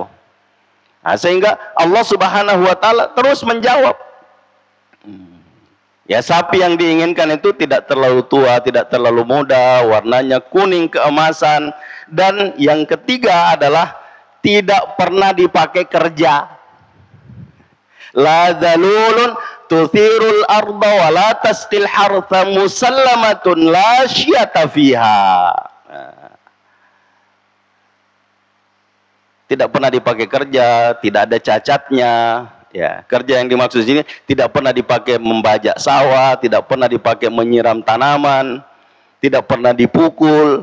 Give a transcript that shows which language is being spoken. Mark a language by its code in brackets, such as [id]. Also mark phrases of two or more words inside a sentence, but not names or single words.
[id] Nah, sehingga [ar] الله سبحانه وتعالى [id] terus menjawab. Ya, sapi yang diinginkan itu tidak terlalu tua, tidak terlalu muda, warnanya kuning keemasan, dan yang ketiga adalah tidak pernah dipakai kerja. [ar] لا ذلول تثير الأرض ولا تسقي الحرث مسلمة لا شية فيها. [id] Tidak pernah dipakai kerja, tidak ada cacatnya. Ya, kerja yang dimaksud sini tidak pernah dipakai membajak sawah, tidak pernah dipakai menyiram tanaman, tidak pernah dipukul.